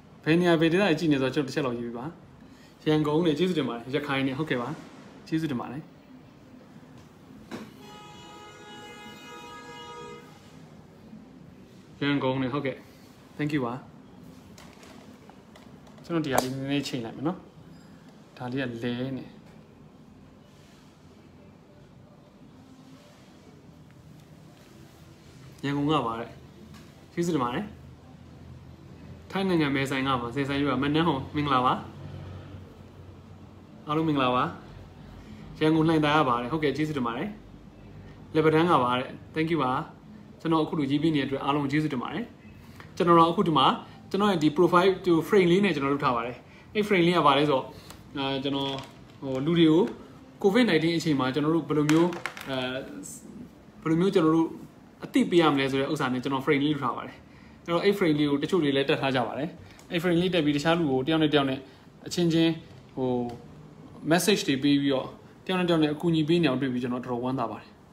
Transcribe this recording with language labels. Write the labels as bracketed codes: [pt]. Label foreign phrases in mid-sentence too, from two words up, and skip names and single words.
[my] နေရာဘယ်ဒေသကြီးကြည့်နေဆိုတော့ကျွန်တော်တစ်ချက်လောက်ရေးပြပါရန်ကုန်နေကျေးဇူးတင်ပါတယ်ရခိုင်နေဟုတ်ကဲ့ပါကျေးဇူးတင်ပါတယ် ရန်ကုန်နေဟုတ်ကဲ့ [en] thank you [my] ပါကျွန်တော်တရားလေးနည်းနည်းချိန်လိုက်မယ်နော်ဒါလေးကလဲနေရန်ကုန်ကပါတဲ့ကျေးဇူးတင်ပါတယ်ထိုင်းနိုင်ငံမဲဆိုင်ကပါစေဆိုင်ရွာမနန်းဟောမင်္ဂလာပါ အားလုံးမင်္ဂလာပါရန်ကုန်လှိုင်သာရပါတယ်ဟုတ်ကဲ့ကျေးဇူးတင်ပါတယ်လက်ပတန်းကပါတဲ့ [en] thank you [my] ပါကျွန်တော်အခုလိုရေးပြနေတဲ့အတွက်အားလုံးကျေးဇူးတင်ပါတယ်ကျွန်တော်အခုဒီမှာကျွန်တော်ရဲ့ဒီ [en] profile to frame [my] လေးနဲ့ကျွန်တော်လုပ်ထားပါတယ်အဲ့ frame လေးကပါလဲဆိုတော့ကျွန်တော်ဟိုလူတွေကို COVID-19 အချိန်မှာကျွန်တော်တို့ဘယ်လိုမျိုး ကျွန်တော်တို့အသိပေးရမလဲဆိုတဲ့ဥစ္စာနဲ့ကျွန်တော် frame လေးလုပ်ထားပါတယ်အဲ့တော့အဲ့ frame လေးကိုတချို့တွေလည်းတက်ထားကြပါတယ်အဲ့ frame လေးတက်ပြီးတခြားလူကိုတယောက်နဲ့တယောက်နဲ့အချင်းချင်းဟို message တွေပေးပြီးတော့တယောက်နဲ့တယောက်နဲ့အကူအညီပေးနေအောင်တွေ့ပြီးကျွန်တော်တော်တော်ဝမ်းသာပါတယ်